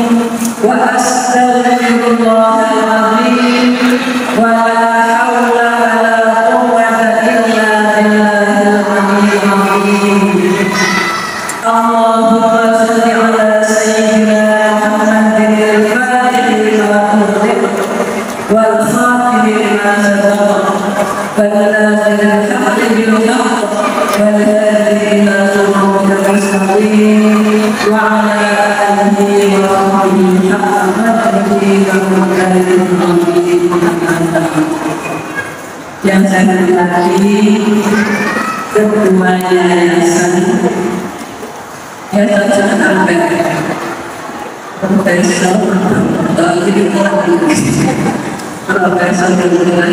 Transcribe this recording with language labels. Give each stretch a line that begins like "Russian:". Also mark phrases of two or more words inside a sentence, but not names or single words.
Arabic: وأستغفر الله العظيم. ولا حول ولا قوة إلا بالله العلي العظيم. اللهم صل على سيدنا محمد الفاتح لما أغلق والخاتم لما سبق. فالناصر الحق بالحق والهادي إلى صراطك المستقيم وعلى آله وصحبه حق قدره ومقداره العظيم.
Indonesian: Yang saya hormati Ketua Yayasan Albert Profesor Profesor Dr.